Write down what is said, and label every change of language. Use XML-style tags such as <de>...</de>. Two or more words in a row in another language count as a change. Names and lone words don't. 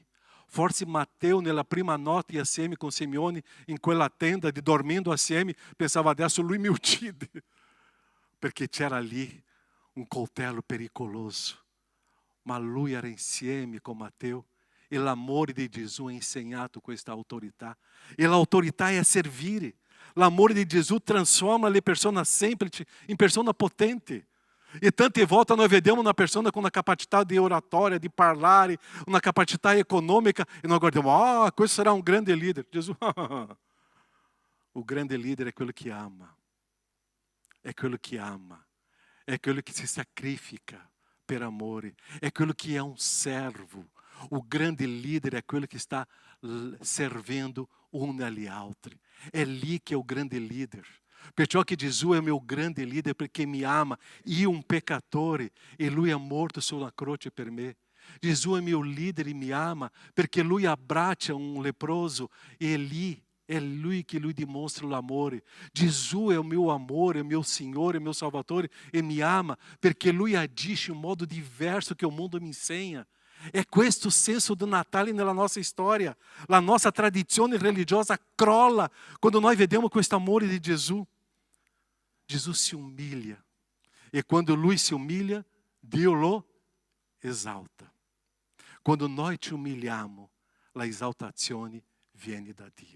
<it>Forse Matteo nella prima notte assieme con Simeone in quella tenda, dormindo assieme, pensava adesso lui mi uccide, perché c'era lì um coltello pericoloso. Ma lui era insieme com Matteo. E l'amore di Gesù ha insegnato questa autorità. E l'autorità è servire. L'amore di Gesù transforma le persone semplici in persone potenti.</it> <pt>E</pt> <it>tante volte</it> <pt>nós vediamo uma pessoa com uma capacidade de oratória, de parlare, uma capacidade econômica, e nós guardamos, questo será um grande líder. Jesus, o grande líder é aquele que ama. É aquele que ama. É aquele que se sacrifica</pt> <it>per amore.</it> <pt>É aquele que é um servo. O grande líder é aquele que está servindo um</pt> <it>agli altri.</it> <pt>É lì que é o grande líder.</pt> <it>Perciò che Gesù è</it> <pt>meu grande líder</pt> <it>perché mi ama. Io un peccatore e lui è morto sulla croce per me. Gesù è mio líder e mi ama perché lui abbraccia un leproso e lì é lui que lui</it> <pt>demonstra o amor. Jesus é o meu amor, é o meu Senhor, é o meu Salvador e me ama, porque</pt> <it>lui agisce</it> <pt>um modo diverso que o mundo me ensina.</pt> <it>É questo senso do Natale nella nostra storia. La nostra tradizione religiosa crolla quando nós vediamo questo amore di Gesù.</it> <pt>Gesù se humilha.</pt> <it>E quando lui</it> <pt>se humilha,</pt> <it>Dio lo esalta. Quando noi ci umiliamo, la esaltazione viene da Dio.</it>